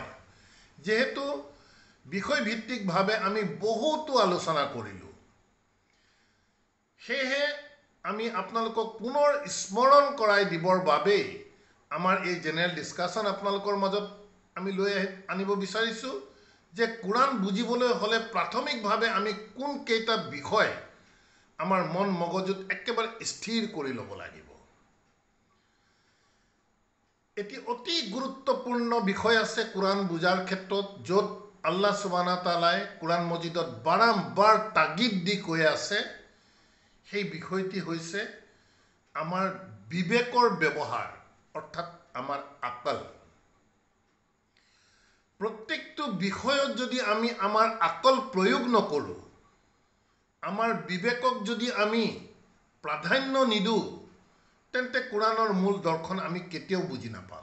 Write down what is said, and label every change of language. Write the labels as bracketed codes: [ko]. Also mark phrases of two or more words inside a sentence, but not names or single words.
[as] যিহেতু বিষয়ভিত্তিকভাৱে আমি বহুতো আলোচনা কৰিলোঁ, সেয়েহে আমি আপোনালোকক পুনৰ স্মৰণ কৰাই দিবৰ বাবেই আমাৰ এই [en] general discussion [as] আপোনালোকৰ মাজত আমি লৈ আনিব বিচাৰিছোঁ যে কুৰাণ বুজিবলৈ হ'লে প্ৰাথমিকভাৱে আমি কোনকেইটা বিষয় আমাৰ মন মগজুত একেবাৰে স্থিৰ কৰি ল'ব লাগিব। এটি অতি গুৰুত্বপূৰ্ণ বিষয় আছে কুৰাণ বুজাৰ ক্ষেত্ৰত, য'ত [ar] الله سبحانه وتعالى [as] কুৰাণ মজিদত বাৰম্বাৰ তাগিদ দি কৈ আছে। সেই বিষয়টি হৈছে আমাৰ বিবেকৰ ব্যৱহাৰ, অৰ্থাৎ আমাৰ আকল। প্ৰত্যেকটো বিষয়ত যদি আমি আমাৰ আকল প্ৰয়োগ নকৰোঁ, আমাৰ বিবেকক যদি আমি প্ৰাধান্য নিদিওঁ, তেন্তে কুৰাণৰ মূল দৰ্শন আমি কেতিয়াও বুজি নাপাম।